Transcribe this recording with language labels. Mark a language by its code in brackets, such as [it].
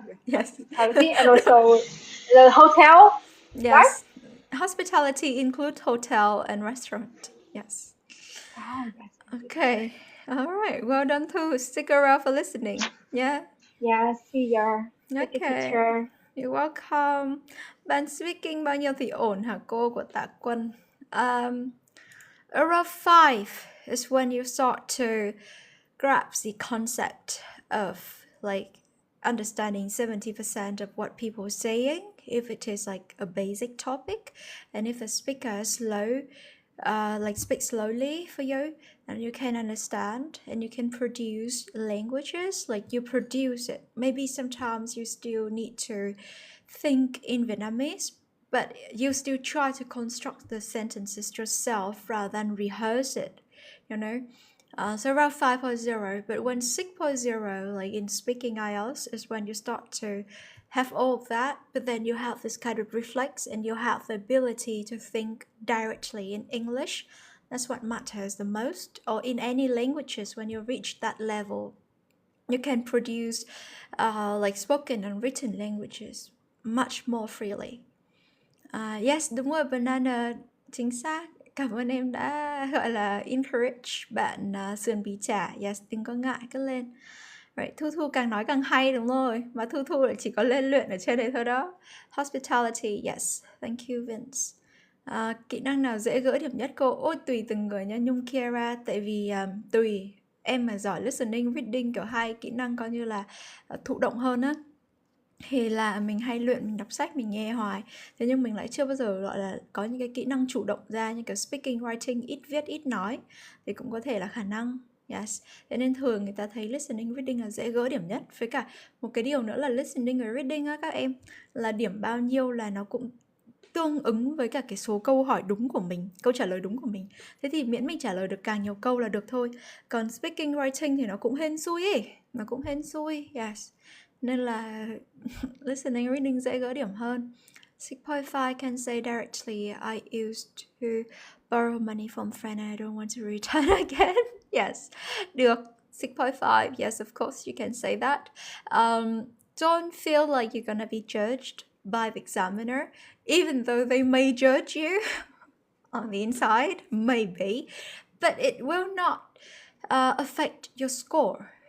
[en] Yes. Hospitality, and also the hotel. Yes. Hospitality includes hotel and restaurant. Yes. Oh, yes. Okay. All right. Well done, Thu. Stick around for listening. Yeah. Yeah, see ya. Thank you, Okay. teacher. You're welcome. [vi] Bạn speaking bao nhiêu thì ổn hả cô của Tạ Quân? [en] Around 5 is when you start to grasp the concept of like understanding 70% of what people are saying if it is like a basic topic, and if the speaker is slow, like speak slowly for you, and you can understand and you can produce languages, like you produce it. Maybe sometimes you still need to think in Vietnamese, but you still try to construct the sentences yourself rather than rehearse it, you know. So around 5.0, but when 6.0, like in speaking IELTS, is when you start to have all of that, but then you have this kind of reflex and you have the ability to think directly in English. That's what matters the most. Or in any languages, when you reach that level, you can produce like spoken and written languages much more freely. [vi] Yes, đúng rồi, banana, chính xác. Cảm ơn em đã gọi là encourage bạn sườn bí chả. Yes, đừng có ngại, cứ lên. Right, Thu Thu càng nói càng hay đúng rồi. Mà Thu Thu lại chỉ có lên luyện ở trên đây thôi đó. Hospitality, yes. [en] Thank you, Vince. [vi] Kỹ năng nào dễ gỡ điểm nhất cô? Ôi, tùy từng người nha, Nhung Kiara. Tại vì tùy em mà giỏi listening, reading, kiểu hai kỹ năng coi như là thụ động hơn á, thì là mình hay luyện, mình đọc sách, mình nghe hoài. Thế nhưng mình lại chưa bao giờ gọi là có những cái kỹ năng chủ động ra, như kiểu speaking, writing, ít viết, ít nói, thì cũng có thể là khả năng. Yes. Thế nên thường người ta thấy listening, reading là dễ gỡ điểm nhất. Với cả một cái điều nữa là listening và reading á các em, là điểm bao nhiêu là nó cũng tương ứng với cả cái số câu hỏi đúng của mình, câu trả lời đúng của mình. Thế thì miễn mình trả lời được càng nhiều câu là được thôi. Còn speaking, writing thì nó cũng hên xui ấy. Nó cũng hên xui, yes. Nên là listening, reading dễ gỡ điểm hơn. [en] 6.5 can say directly, I used to borrow money from friend and I don't want to return again. Yes, [vi] được. [en] 6.5, yes, of course you can say that. Don't feel like you're gonna be judged by the examiner, even though they may judge you on the inside, maybe, but it will not affect your score.